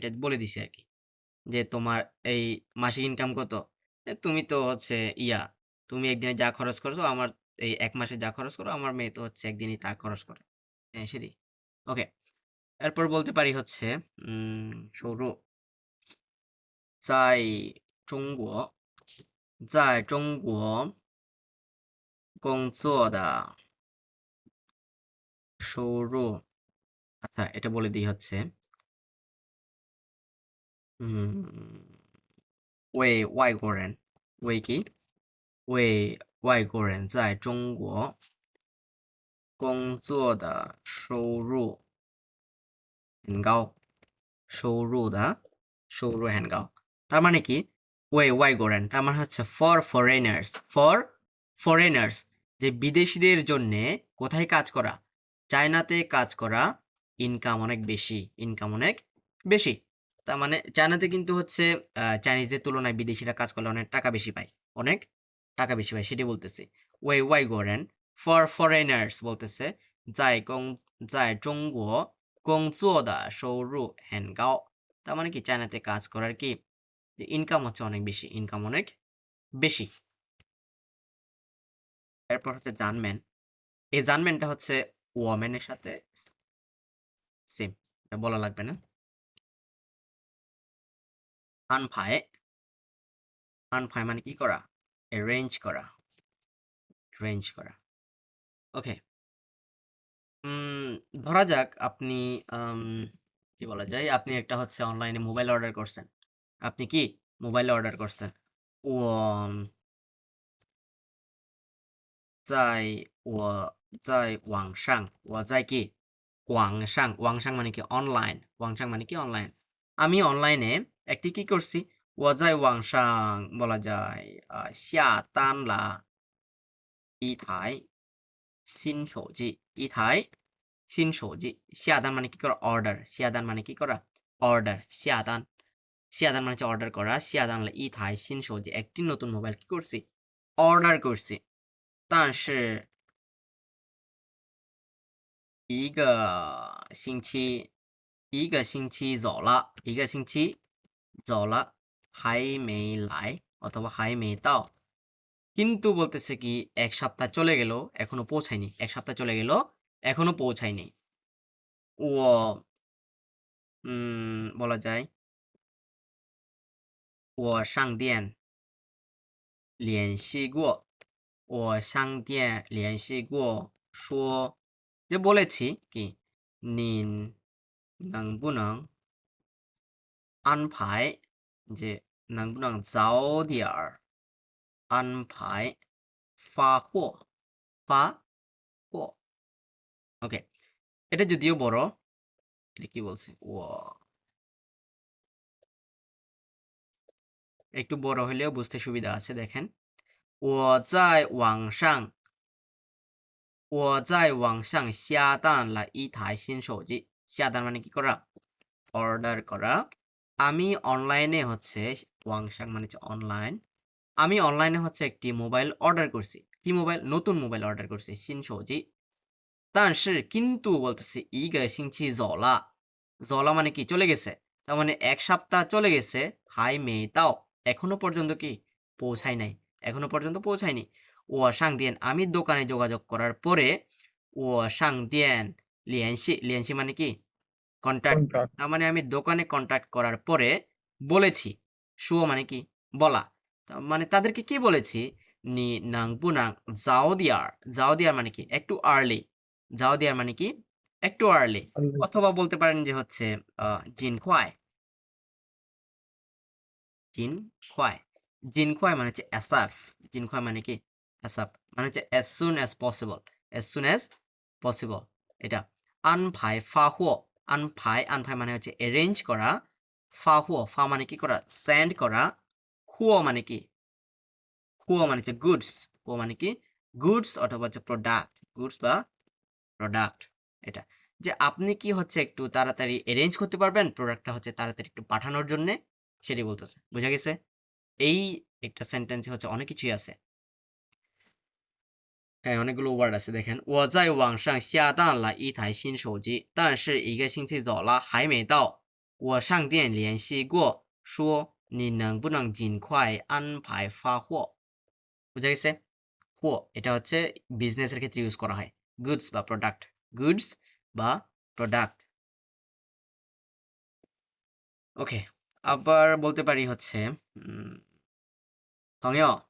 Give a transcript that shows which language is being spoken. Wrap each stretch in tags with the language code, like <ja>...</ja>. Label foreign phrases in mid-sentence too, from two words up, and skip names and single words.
<bn>এটা বলে দিছি আর কি যে তোমার এই মাসিক ইনকাম কত তুমি তো হচ্ছে তুমি একদিনে যা খরচ করছো আমার এই এক মাসে যা খরচ করো আমার মেয়ে তো হচ্ছে একদিনই তা খরচ করে হ্যাঁ সেটি ওকে এরপর বলতে পারি হচ্ছে সৌর</bn> <zh>在中国在中国工作的收入</zh> <bn>আচ্ছা এটা বলে দিই হচ্ছে উম,</bn> <zh>为外国人 为কি 为外国人在中国工作的收入很高收入很高</zh> <bn>তার মানে কি</bn> <zh>为外国人</zh> <bn>তার মানে হচ্ছে</bn> <en>for foreigners</en> <bn>যে বিদেশিদের জন্য কোথায় কাজ করা চায়নাতে কাজ করা ইনকাম অনেক বেশি তার মানে চায়নাতে কিন্তু হচ্ছে চাইনিজদের তুলনায় বিদেশিরা কাজ করলে অনেক টাকা বেশি পায় সেটি বলতেছে</bn> <zh>为外国人</zh> <en>for foreigners</en> <bn>বলতেছে</bn> <zh>在中国工作的收入很高</zh> <bn>তার মানে কি চায়নাতে কাজ করার কি যে ইনকাম হচ্ছে অনেক বেশি এরপর হচ্ছে জানমেন এই জানমেনটা হচ্ছে ওয়ামেনের সাথে সেম এটা বলা লাগবে না আনফায় মানে কি করা অ্যারেঞ্জ করা ওকে ধরা যাক আপনি কি বলা যায় আপনি একটা হচ্ছে অনলাইনে মোবাইল অর্ডার করছেন আপনি কি মোবাইল অর্ডার করছেন ও</bn> <zh>在网上我在</zh> <bn>কি ওয়াংশাং মানে কি অনলাইন আমি অনলাইনে একটি কি করছি</bn> <zh>我在网上</zh> <bn>বলা যায়</bn> <zh>下单了一台新手机</zh> <bn>下单 মানে কি করা অর্ডার 下单 মানে হচ্ছে অর্ডার করা</bn> <zh>下单了一台新手机</zh> <bn>একটি নতুন মোবাইল কি করছি অর্ডার করছি 但是</bn> <zh>一个星期走了还没来</zh> <bn>অথবা</bn> <zh>还没到</zh> <bn>কিন্তু বলতেছে কি এক সপ্তাহ চলে গেল এখনো পৌঁছায়নি এক সপ্তাহ চলে গেল এখনো পৌঁছায়নি ও বলা যায়</bn> <zh>我上店联系过说</zh> <bn>যে বলেছি কি</bn> <zh>您能不能安排 যে 能不能早点儿安排发货</zh> <bn>ওকে এটা যদিও বড় এটা কি বলছে ও একটু বড় হলেও বুঝতে সুবিধা আছে দেখেন</bn> <zh>我在网上下单了一台新手机</zh> <bn>下单 মানে কি করা অর্ডার করা আমি অনলাইনে হচ্ছে ওয়াংশাং মানে হচ্ছে অনলাইন আমি অনলাইনে হচ্ছে একটি মোবাইল অর্ডার করছি কি মোবাইল নতুন মোবাইল অর্ডার করছি</bn> <zh>新手机 但</zh> <bn>是 কিন্তু বলতেছি</bn> <zh>一个星期走了</zh> <bn>মানে কি চলে গেছে তার মানে এক সপ্তাহ চলে গেছে</bn> <zh>还没到</zh> <bn>এখনো পর্যন্ত পৌঁছায়নি</bn> <zh>我上店</zh> <bn>আমি দোকানে যোগাযোগ করার পরে</bn> <zh>我上店联系</zh> <bn>মানে কি কন্ট্যাক্ট তার মানে আমি দোকানে কন্ট্যাক্ট করার পরে বলেছি শুও মানে কি বলা তার মানে তাদেরকে কি বলেছি</bn> <zh>你能不能早点儿</zh> <bn>মানে কি একটু আর্লি</bn> <zh>早点儿</zh> <bn>মানে কি একটু আর্লি অথবা বলতে পারেন যে হচ্ছে</bn> <zh>尽快</zh> <bn>মানে হচ্ছে অ্যাসাফ</bn> <zh>尽快</zh> <bn>মানে কি অ্যাসাফ মানে হচ্ছে</bn> <en>as soon as possible</en> <bn>এটা</bn> <zh>安排 安排</zh> <bn>মানে হচ্ছে অ্যারেঞ্জ করা ফা মানে কি করা সেন্ড করা হুও মানে কি মানে হচ্ছে গুডস অথবা হচ্ছে প্রোডাক্ট এটা যে আপনি কি হচ্ছে একটু তাড়াতাড়ি অ্যারেঞ্জ করতে পারবেন প্রোডাক্টটা হচ্ছে তাড়াতাড়ি একটু পাঠানোর জন্য সেটাই বলতেছে বুঝা গেছে এই একটা সেন্টেন্সে হচ্ছে অনেক কিছুই আছে হ্যাঁ অনেকগুলো ওয়ার্ড আছে দেখেন</bn> <zh>我在网上下单了一台新手机但是一个星期走了还没到我上店联系过说你能不能尽快安排发货</zh> <bn>বুঝা গেছে এটা হচ্ছে বিজনেসের ক্ষেত্রে ইউজ করা হয় গুডস বা প্রোডাক্ট ওকে আবার বলতে পারি হচ্ছে 朋友</bn>